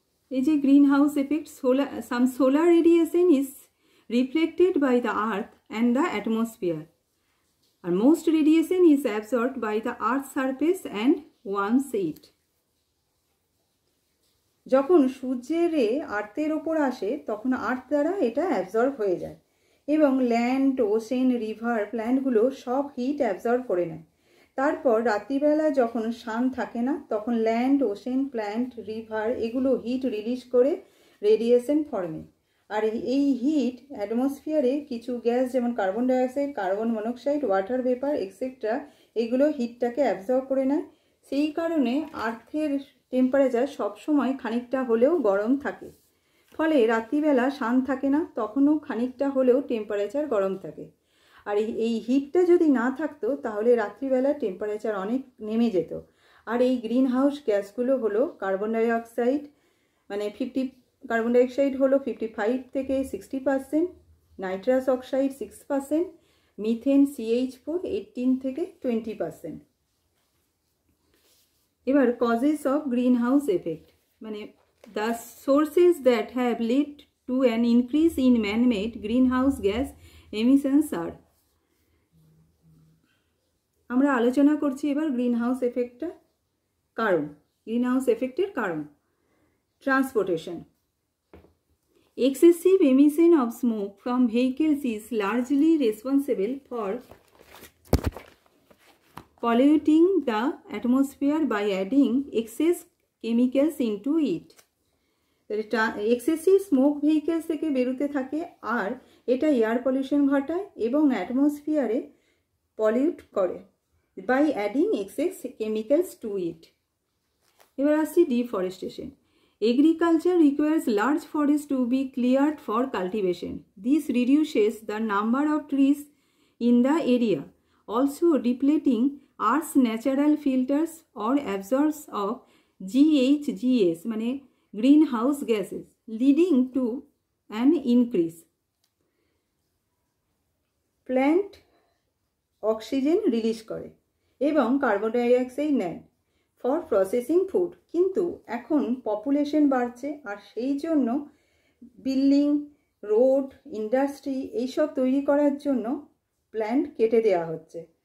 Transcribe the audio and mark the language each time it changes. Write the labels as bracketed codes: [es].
[bn] এই যে green house effect, [en] some solar radiation is reflected by the earth and the atmosphere, and most radiation is absorbed by the earth's surface and warms it. [bn] যখন সূর্যের রে আর্থের ওপর আসে তখন আর্থ দ্বারা এটা অ্যাবজর্ব হয়ে যায় এবং ল্যান্ড, ওশেন, রিভার, প্ল্যান্টগুলো সব হিট অ্যাবজর্ব করে নেয়। তারপর রাত্রিবেলা যখন সান থাকে না তখন ল্যান্ড, ওশেন, প্ল্যান্ট, রিভার এগুলো হিট রিলিজ করে রেডিয়েশন ফর্মে। আর এই হিট অ্যাটমসফিয়ারে কিছু গ্যাস যেমন carbon dioxide, carbon monoxide, water vapour etcetera এগুলো হিটটাকে অ্যাবজর্ব করে নেয়। সেই কারণে আর্থের টেম্পারেচার সবসময় খানিকটা হলেও গরম থাকে। ফলে রাত্রিবেলা সান থাকে না, তখনও খানিকটা হলেও টেম্পারেচার গরম থাকে। আর এই হিটটা যদি না থাকতো তাহলে রাত্রিবেলা টেম্পারেচার অনেক নেমে যেত। আর এই গ্রিন হাউস গ্যাসগুলো হলো কার্বন ডাইঅক্সাইড, মানে কার্বন ডাইঅক্সাইড হলো 55 থেকে 60%, নাইট্রাস অক্সাইড 6%, মিথেন CH4 18 থেকে 20%। এবার causes of green house effect, মানে [en] the sources that have led to an increase in man-made greenhouse gas emissions are. [bn] আমরা আলোচনা করছি এবার গ্রিন হাউস এফেক্টটা কারণ। গ্রিন হাউস এফেক্টের কারণ: transportation. [en] Excessive emission of smoke from vehicles is largely responsible for polluting the atmosphere by adding excess chemicals into it. [bn] Excessive smoke vehicles থেকে বেরোতে থাকে আর এটা এয়ার পলিউশন ঘটায় এবং অ্যাটমসফিয়ারে পলিউট করে by adding access chemicals two ইট। এবার আসছি deforestation. [en] Agriculture requires large forests to be cleared for cultivation. This reduces the number of trees in the area, also depleting Earth's natural filters or absorbs of GHGs, মানে greenhouse gases, leading to an increase. [bn] Plant oxygen release করে এবং carbon dioxide নেয় for processing food. কিন্তু এখন population বাড়ছে আর সেই জন্য building, road, industry এইসব তৈরি করার জন্য প্ল্যান্ট কেটে দেওয়া হচ্ছে।